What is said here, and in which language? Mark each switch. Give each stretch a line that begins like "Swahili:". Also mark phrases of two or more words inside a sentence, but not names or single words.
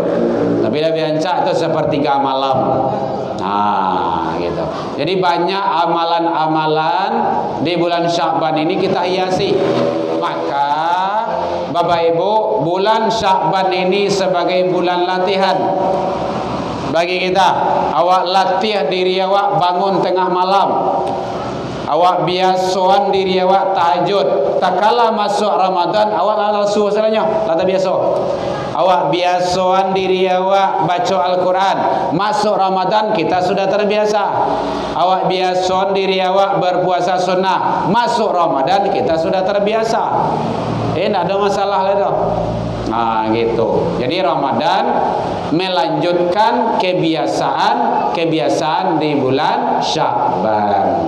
Indonesian: Tapi lebih rancak itu sepertiga malam. Gitu. Jadi banyak amalan-amalan di bulan Sya'ban ini kita hiasi. Maka Bapak Ibu, bulan Sya'ban ini sebagai bulan latihan bagi kita. Awak latih diri awak bangun tengah malam. Awak biasaan diri awak tahajud. Tak kala masuk Ramadan awak lalu salahnya, lata biasa. Awak biasaan diri awak baca Al-Quran. Masuk Ramadan kita sudah terbiasa. Awak biasaan diri awak berpuasa sunnah. Masuk Ramadan kita sudah terbiasa. Tidak ada masalah lah itu. Gitu. Jadi Ramadan melanjutkan kebiasaan di bulan Sya'ban.